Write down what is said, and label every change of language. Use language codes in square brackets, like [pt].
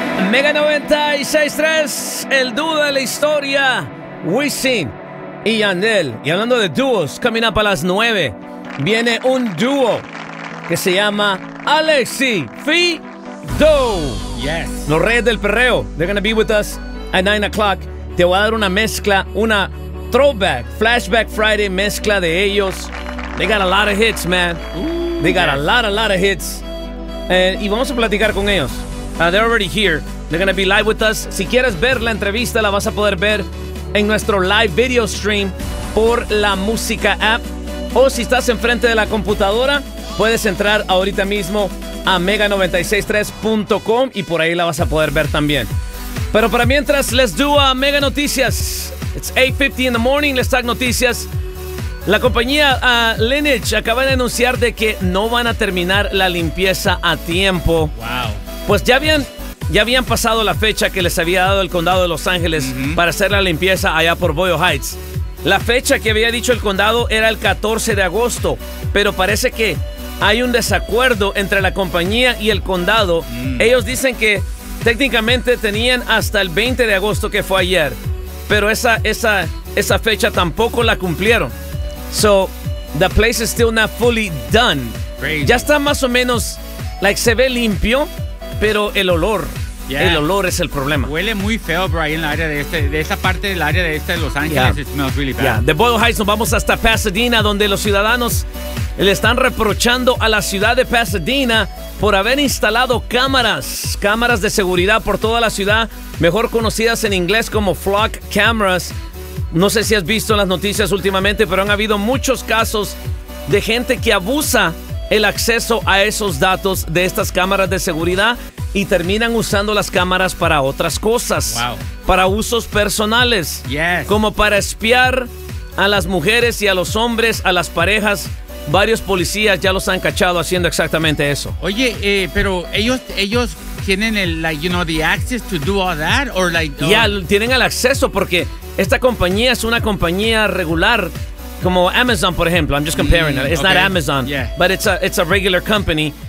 [es] Mega 96.3, el dúo de la historia, Wisin y Yandel. Y hablando de dúos, [en] coming up [es] a las 9, viene un dúo que se llama Alexi Fido. [en] Yes. Los Reyes del Perreo, they're gonna be with us at 9 o'clock. [es] Te voy a dar una mezcla, una [en] throwback, flashback Friday [es] mezcla de ellos. [en] They got a lot of hits, man. They got a lot of hits. [es] Y vamos a platicar con ellos. [en] They're already here. They're gonna be live with us. [es] Si quieres ver la entrevista, la vas a poder ver en nuestro live video stream por la música app. O si estás enfrente de la computadora, puedes entrar ahorita mismo a mega963.com y por ahí la vas a poder ver también. Pero para mientras, [en] let's do a Mega Noticias. It's 8:50 in the morning. Let's talk noticias. [es] La compañía Lineage acaba de anunciar de que no van a terminar la limpieza a tiempo. [en] Wow. [es] Pues ya habían pasado la fecha que les había dado el condado de Los Ángeles para hacer la limpieza allá por Boyle Heights. La fecha que había dicho el condado era el 14 de agosto, pero parece que hay un desacuerdo entre la compañía y el condado. Ellos dicen que técnicamente tenían hasta el 20 de agosto, que fue ayer, pero esa fecha tampoco la cumplieron. [en] So, the place is still not fully done. Crazy. [es] Ya está más o menos, like, se ve limpio, pero el olor, el olor es el problema. Huele muy feo, bro, ahí en la área de esa parte del área de Los Ángeles. [en] Yeah. It smells really bad. Yeah. [es] De Boyle Heights nos vamos hasta Pasadena, donde los ciudadanos le están reprochando a la ciudad de Pasadena por haber instalado cámaras de seguridad por toda la ciudad, mejor conocidas en inglés como flock cameras. No sé si has visto en las noticias últimamente, pero han habido muchos casos de gente que abusa el acceso a esos datos de estas cámaras de seguridad y terminan usando las cámaras para otras cosas. [en] Wow. [es] Para usos personales. [en] Yes. [es] Como para espiar a las mujeres y a los hombres, a las parejas. Varios policías ya los han cachado haciendo exactamente eso. Oye, pero ellos tienen el, [en] like, you know, the access to do all that, or like, [es] oh. Ya tienen el acceso porque esta compañía es una compañía regular, como Amazon, por ejemplo. [en] I'm just comparing it. It's not Amazon, but it's a regular company.